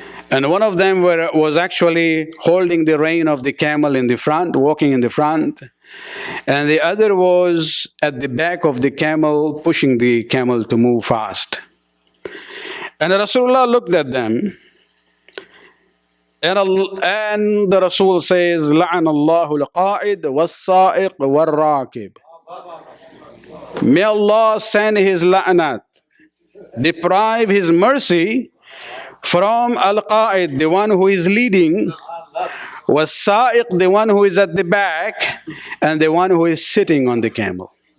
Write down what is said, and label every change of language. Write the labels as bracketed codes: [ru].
[en] And one of them was actually holding the rein of the camel in the front, walking in the front. And the other was at the back of the camel, pushing the camel to move fast. And Rasulullah looked at them. And the Rasul says, [ar] لَعَنَ اللَّهُ الْقَائِدَ وَالسَّائِقْ وَالرَّاكِبْ. [en] May Allah send His la'nat, deprive His mercy from al-qa'id, the one who is leading, was-sa'iq, the one who is at the back, and the one who is sitting on the camel.